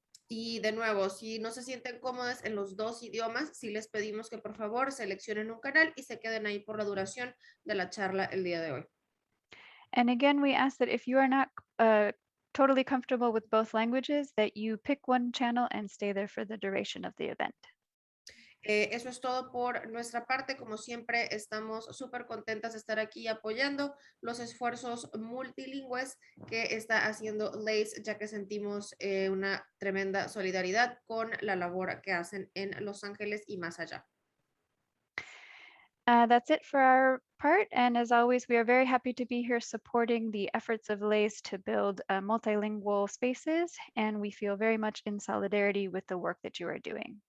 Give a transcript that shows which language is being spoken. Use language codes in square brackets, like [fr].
[es] Y de nuevo, si no se sienten cómodas en los dos idiomas, sí les pedimos que por favor seleccionen un canal y se queden ahí por la duración de la charla el día de hoy. [en] And again, we ask that if you are not totally comfortable with both languages, that you pick one channel and stay there for the duration of the event. [es] Eso es todo por nuestra parte. Como siempre, estamos súper contentas de estar aquí apoyando los esfuerzos multilingües que está haciendo LACE, ya que sentimos una tremenda solidaridad con la labor que hacen en Los Ángeles y más allá. [en] That's it for our part. And as always, we are very happy to be here supporting the efforts of LACE to build multilingual spaces. And we feel very much in solidarity with the work that you are doing.